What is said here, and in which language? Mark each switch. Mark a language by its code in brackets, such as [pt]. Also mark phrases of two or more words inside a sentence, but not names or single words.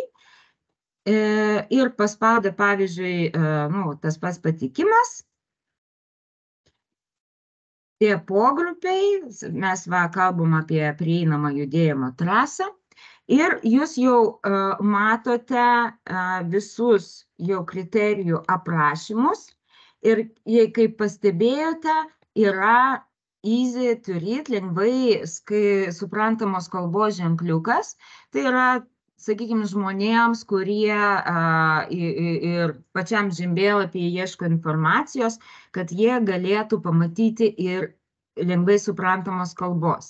[lt] Ir paspaudę, pavyzdžiui, tas pats patikimas, tie pogrupiai, mes kalbam apie prieinamą judėjimo trasą ir jūs jau matote visus jau kriterijų aprašymus ir jei kaip pastebėjote, yra [en] easy to read, [lt] lengvai suprantamos kalbos ženkliukas, tai yra, sakykime, žmonėms, kurie ir pačiam žemėlapyje ieško informacijos, kad jie galėtų pamatyti ir lengvai suprantamos kalbos.